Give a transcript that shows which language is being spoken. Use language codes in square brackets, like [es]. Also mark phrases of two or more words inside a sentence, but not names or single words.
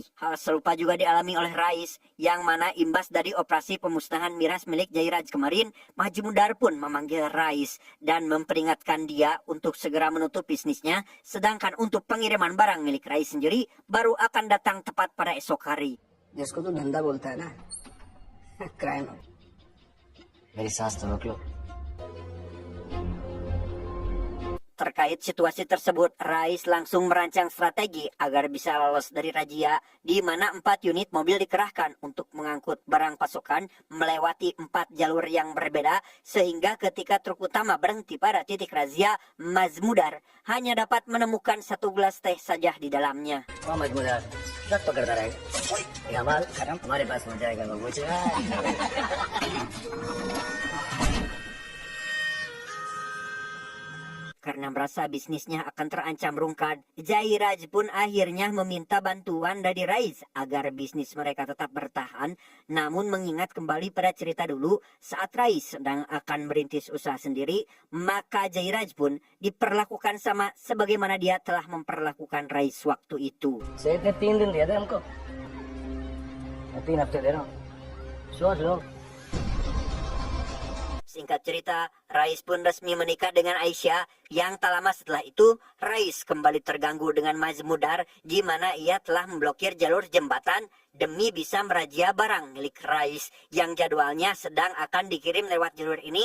[id] Hal serupa juga dialami oleh Rais, yang mana imbas dari operasi pemusnahan miras milik Jairaj kemarin, Maju Mudar pun memanggil Rais dan memperingatkan dia untuk segera menutup bisnisnya, sedangkan untuk pengiriman barang milik Rais sendiri baru akan datang tepat pada esok hari. [hi] जिसको तू धंधा बोलता है ना, क्राइम. मेरी सांस तो रोक लो. [id] Terkait situasi tersebut, Rais langsung merancang strategi agar bisa lolos dari razia, di mana 4 unit mobil dikerahkan untuk mengangkut barang pasokan melewati 4 jalur yang berbeda, sehingga ketika truk utama berhenti pada titik razia, Maju Mudar hanya dapat menemukan 1 gelas teh saja di dalamnya. [hi] वहाँ मजबूदार सब पकड़ता रहेगा. ये माल हमारे पास पहुंच जाएगा. वो [id] Karena merasa bisnisnya akan terancam rungkad, Jairaj pun akhirnya meminta bantuan dari Rais agar bisnis mereka tetap bertahan. Namun mengingat kembali pada cerita dulu saat Rais sedang akan merintis usaha sendiri, maka Jairaj pun diperlakukan sama sebagaimana dia telah memperlakukan Rais waktu itu. [hi] सेठ ने 3 दिन दिया था हमको. मैं 3 हफ्ते दे रहा हूँ. सोच लो. [id] Singkat cerita, Rais pun resmi menikah dengan Aisyah, yang tak lama setelah itu, Rais kembali terganggu dengan Maju Mudar, di mana ia telah memblokir jalur jembatan demi bisa merazia barang milik Rais yang jadwalnya sedang akan dikirim lewat jalur ini.